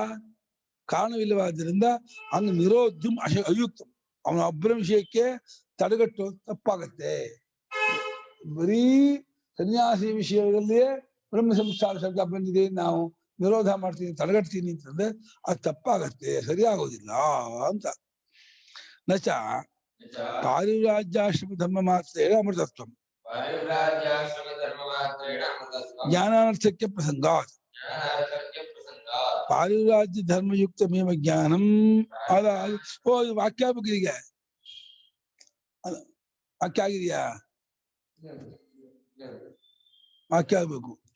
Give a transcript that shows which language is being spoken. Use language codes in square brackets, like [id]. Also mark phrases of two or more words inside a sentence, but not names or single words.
[kn] ಕಾರಣವಿಲ್ಲವಾದ್ದರಿಂದ ಹಂಗ [sa] ನಿರೋಧ್ಯುಂ ಅಯುಕ್ತ, [kn] ಅವನ ಒಬ್ಬನ ವಿಷಯಕ್ಕೆ ತಡೆಗಟ್ಟು ತಪ್ಪಾಗತ್ತೆ. ಬರೀ ಸನ್ಯಾಸಿ ವಿಷಯದಲ್ಲಿಯೇ ಬ್ರಹ್ಮ ಸಂಸ್ಥಾನ ಶಬ್ದ ಬಂದಿದೆ, ನಾವು ವಿರೋಧ ಮಾಡ್ತೀನಿ ತಡೆಗಟ್ತೀನಿ ಅಂತಂದ್ರೆ ಅದು ತಪ್ಪಾಗತ್ತೆ, ಸರಿಯಾಗೋದಿಲ್ಲ ಅಂತ. [sa] ನಚ ಪಾರಿವ್ರಾಜ್ಯಾಶ್ರಮ ಧರ್ಮ ಮಾತ್ರೇಣ ಅಮೃತತ್ವಂ ಜ್ಞಾನಾರ್ಥಕ್ಕೆ ಪ್ರಸಂಗಾತ್ ಪಾರಿವ್ರಾಜ್ಯ ಧರ್ಮಯುಕ್ತಮೇವ ಜ್ಞಾನಂ. [kn] ವಾಕ್ಯ ಬಗ್ಗೆ ವಾಕ್ಯ ಆಗಿದೆಯಾ? ವಾಕ್ಯ ಆಗ್ಬೇಕು.